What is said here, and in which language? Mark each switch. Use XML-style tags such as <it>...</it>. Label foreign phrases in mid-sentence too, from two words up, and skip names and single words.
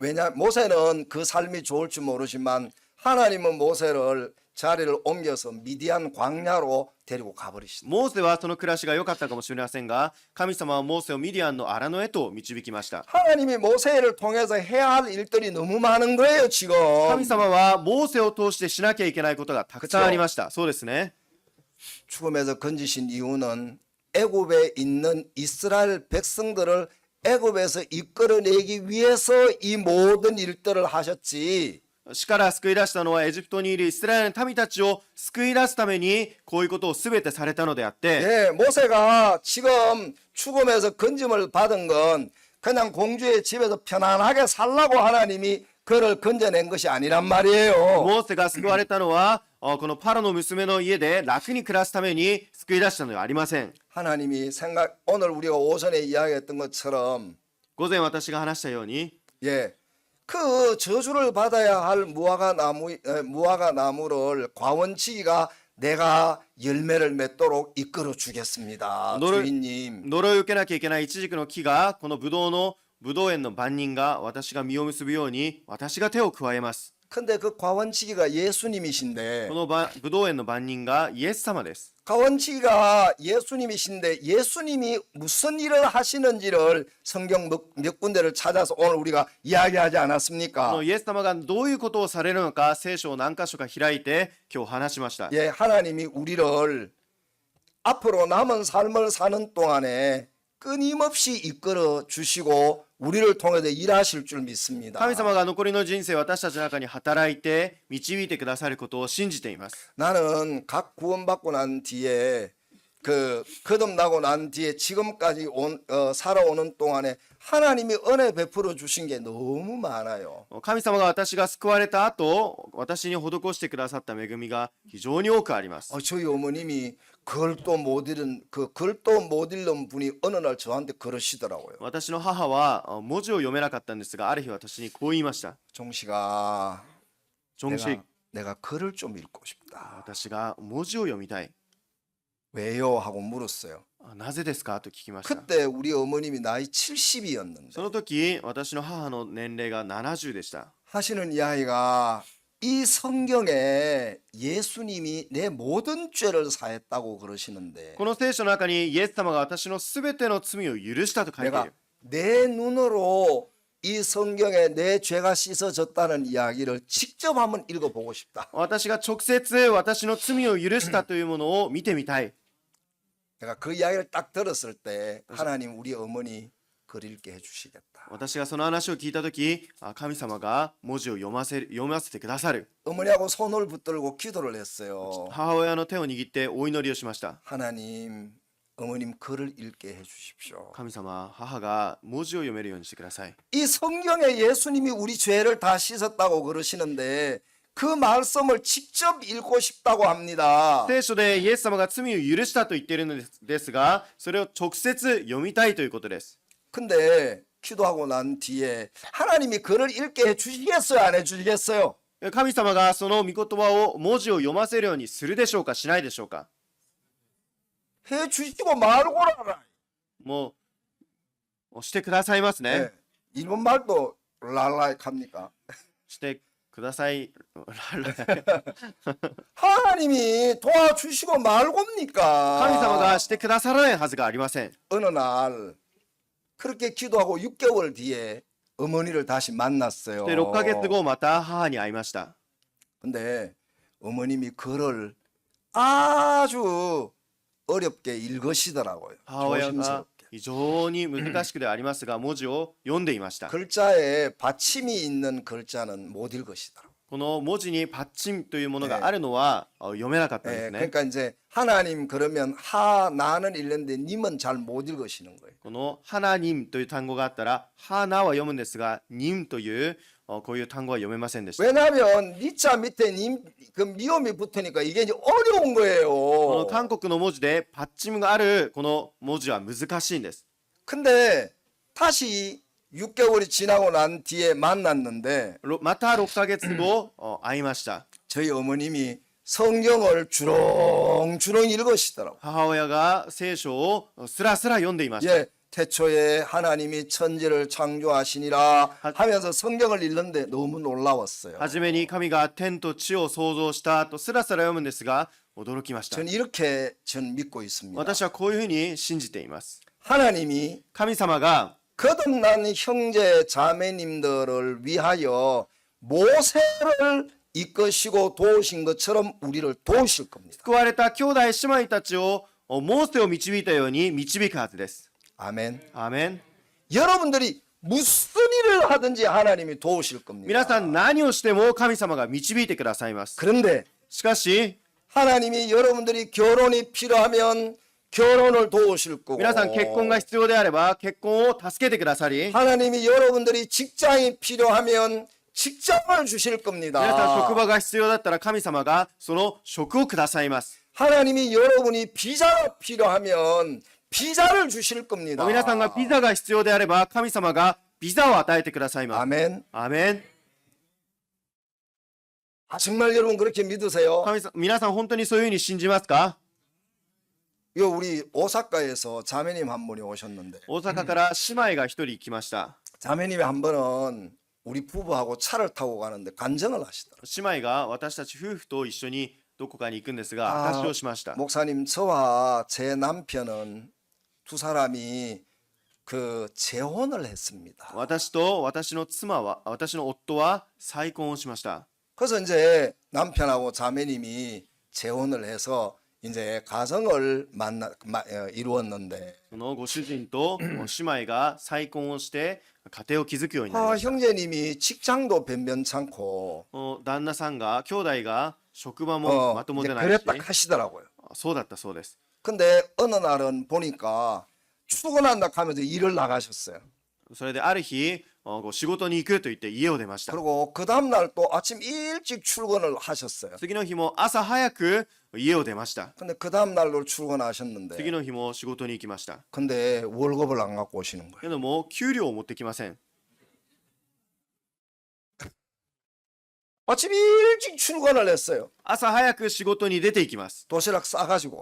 <ko>왜냐 모세는 그 삶이 좋을지 모르지만 하나님은 모세를 자리를 옮겨서 미디안 광야로 데리고 가버리시다.</ko> <ja>モーセはその暮らしが良かったかもしれませんが神様はモーセをミディアンの荒野へと導きました。</ja> <ko>하나님이 모세를 통해서 해야 할 일들이 너무 많은 거예요 지금.</ko> <ja>神様はモーセを通してしなきゃいけないことがたくさんありました。そうですね。</ja> <ko>죽음에서 건지신 이유는 애굽에 있는 이스라엘 백성들을 애굽에서 이끌어내기 위해서 이 모든 일들을 하셨지.</ko> <ja>死から救い出したのはエジプトにいるイスラエルの民たちを救い出すためにこういうことを全てされたのであって、</ja> <ko>예, 모세가 지금 죽음에서 건짐을 받은 건 그냥 공주의 집에서 편안하게 살라고 하나님이 그를 건져낸 것이 아니란 말이에요.</ko> <ja>モーセが救われたのはこのパロの娘の家で楽に暮らすために救い出したのではありません。</ja> <ko>하나님이 오늘 우리가 오전에 이야기했던 것처럼</ko> <ja>午前私が話したように</ja> <ko>예, 그 저주를 받아야 할 무화과 나무를 과원치기가 내가 열매를 맺도록 이끌어 주겠습니다. 주인님.</ko> <ja>呪いを受けなきゃいけないイチジクの木がこのブドウ園の番人が私が実を結ぶように私が手を加えます。</ja> <ko>근데 그 과원치기가 예수님이신데</ko> <ja>このブドウ園の番人がイエス様です。</ja> <ko>과원치기가 예수님이신데 예수님이 무슨 일을 하시는지를 성경 몇 군데를 찾아서 오늘 우리가 이야기하지</ko> <ja>こ</ja> <ko>않았습니까?</ko> <ja>のイエス様がどういうことをされるのか聖書を何箇所か開いて今日話しました。</ja> <ko>예, 하나님이 우리를 앞으로 남은 삶을 사는 동안에 끊임없이 이끌어 주시고 우리를 통해서 일하실 줄 믿습니다.</ko> <ja>神様が残りの人生私たちの中に働いて導いてくださることを信じています。</ja> <ko>나는 각 구원받고 난 뒤에 거듭나고 난 뒤에 지금까지 살아오는 동안에 하나님이 은혜 베풀어 주신 게 너무 많아요.</ko> <ja>神様が私が救われた後私に施してくださった恵みが非常に多くあります。</ja> <ko>저희 어머님이 글도 못 읽은 분이 어느 날 저한테 그러시더라고요.</ko> <ja>私の母は文字を読めなかったんですがある日私にこう言いました。</ja> <ko>종식아,</ko> <ja>ジョンシ</ja> <ko>내가 글을 좀 읽고 싶다.</ko> <ja>私が文字を読みたい。</ja> <ko>왜요? 하고 물었어요.</ko> <ja>なぜですかと聞きました。</ja> <ko>그때 우리 어머님이 나이 70이었는데</ko> <ja>その時、私の母の年齢が70でした。</ja> <ko>하시는 이야기가 이 성경에 예수님이 내 모든 죄를 사했다고 그러시는데</ko> <ja>この聖書の中にイエス様が私のすべての罪を許したと書いてい</ja> <ko>내가</ko> <ja>る。</ja> <ko>내 눈으로 이 성경에 내 죄가 씻어졌다는 이야기를 직접 한번 읽어보고 싶다.</ko> <ja>私が直接私の罪を許したというものを見てみたい。</ja> <ko>내가 그 이야기를 딱 들었을 때 하나님 우리 어머니 글 읽게 해주시겠다.</ko> <ja>私がその話を聞いた時、神様が文字を読ませてくださる。</ja> <ko>어머니하고 손을 붙들고 기도를 했어요.</ko> <ja>母親の手を握ってお祈りをしました。</ja> <ko>하나님, 어머님 글을 읽게 해주십시오.</ko> <ja>神様、母が文字を読めるようにしてください。</ja> <ko>이 성경에 예수님이 우리 죄를 다 씻었다고 그러시는데 그 말씀을 직접 읽고 싶다고 합니다.</ko> <ja>聖書でイエス様が罪を許したと言っているのですが、それを直接読みたいということです。</ja> <ko>근데 기도하고 난 뒤에 하나님이 글을 읽게 해주시겠어요? 안 해주시겠어요?</ko> <ja>神様がその御言葉を文字を読ませるようにするでしょうか、しないでしょうか。</ja> <ko>해주시고 말고라.</ko> <ja>もうしてくださいますね。</ja> <ko>네. 일본 말도 랄라익합니까?</ko> <ja>してください。</ja> <ko>하나님이 도와주시고 말고입니까?</ko> <ja>神様がしてくださらないはずがありません。</ja> <ko>어느 날 그렇게 기도하고 6개월 뒤에 어머니를 다시 만났어요.</ko> <ja>で6ヶ月後また母に会いました。</ja> <ko>근데 어머님이 글을 아주 어렵게 읽으시더라고요.</ko> <ja>母親が</ja> <ko>조심스럽게.</ko> <ja>非常に難しくではありますが文字を読んでいました。</ja> <ko>글자에 받침이 있는 글자는 못 읽으시더라고요.</ko> <ja>この文字にパッチンというものがあるのは読めなかったんですね。</ja> <ko>그러니까 이제 하나님 그러면 나는 읽는데 님은 잘 못 읽으시는 거예요.</ko> <ja>この하나님という単語があったら하나は読むんですが님というこういう単語は読めませんでした。</ja> <ko>왜냐하면 니자 밑에 님 그 미음이 붙으니까 이게 이제 어려운</ko> <ja>この</ja> <ko>거예요.</ko> <ja>韓国の文字でパッチンがあるこの文字は難しいんです。</ja> <ko>근데 다시 6개월이 지나고 난 뒤에 만났는데</ko> <ja>また6ヶ月後会いました。</ja> <ko>저희 어머님이 성경을 주렁주렁 읽으시더라고요.</ko> <ja>母親が聖書をスラスラ読んでいました。</ja> <ko>예, 태초에 하나님이 천지를 창조하시니라 하면서 성경을 읽는데 너무 놀라웠어요.</ko> <ja>はじめに神が天と地を創造したとスラスラ読むんですが驚きました。</ja> <ko>전 이렇게 믿고 있습니다.</ko> <ja>私はこういうふうに信じています。</ja> <ko>하나님이</ko> <ja>神様が</ja> <ko>거듭난 형제 자매님들을 위하여 모세를 이끄시고 도우신 것처럼 우리를 도우실 겁니다.</ko> <ja>救われた兄弟姉妹たちをモーセを導いたように導くはずです。</ja> <ko>아멘.</ko> <ja>アーメン。</ja> <ko>여러분들이 무슨 일을 하든지 하나님이 도우실 겁니다.</ko> <ja>皆さん何をしても神様が導いてくださいます。</ja> <ko>그런데</ko> <ja>しかし</ja> <ko>하나님이 여러분들이 결혼이 필요하면 결혼을 도우실 거고</ko> <ja>皆さん結婚が必要であれば結婚を助けてくださり</ja> <ko>하나님이 여러분들이 직장이 필요하면 직장을 주실</ko> <ja>皆さん職</ja> <ko>겁니다.</ko> <ja>場が必要だったら神様がその職をくださいます。</ja> <ko>하나님이 여러분이 비자가 필요하면 비자를 주실 겁니다.</ko> <ja>皆さんがビザが必要であれば神様がビザを与えてくださいます。</ja> <ko>아멘.</ko> <ja>アーメン。</ja> <ko>정말 여러분 그렇게 믿으세요?</ko> <ja>皆さん本当にそういうふうに信じますか？</ja> <ko>요 우리 오사카에서 자매님 한 분이 오셨는데</ko> <ja>大阪から姉妹が一人来ました。</ja> <ko>자매님이 한 번은 우리 부부하고 차를 타고 가는데 간증을 하시더라고요.</ko> <ja>姉妹が私たち夫婦と一緒にどこかに行くんですが証しをしました。</ja> <ko>목사님 저와 제 남편은 두 사람이 그 재혼을 했습니다.</ko> <ja>私と私の夫は再婚をしました。</ja> <ko>그래서 이제 남편하고 자매님이 재혼을 해서 이제 가정을 이루었는데</ko> <ja>そのご主人と姉妹が再婚をして家庭を築くようになりました。</ja> <ko>형제님이 직장도 변변찮고</ko> <ja>旦那さんが兄弟が職場もまともでないし</ja> <ko>그랬다 하시더라고요.</ko> <ja>そうだったそうです。</ja> <ko>근데 어느 날은 보니까 출근한다 하면서 일을 나가셨어요.</ko> <ja>それである日仕事に行くと言って家を出ました。</ja> <ko>그리고 그 다음날 또 아침 일찍 출근을 하셨어요.</ko> <ja>次の日も朝早く家を出ました。</ja> <ko>근데 그 다음날로 출근하셨는데</ko> <ja>次の日も仕事に行きました。</ja> <ko>근데 월급을 안 갖고 오시는 거예요.</ko> <ja>けども給料を持ってきません。</ja> <ko>아침 일찍 출근을 했어요.</ko> <ja>朝早く仕事に出て行きます。</ja> <ko>도시락 싸가지고.</ko>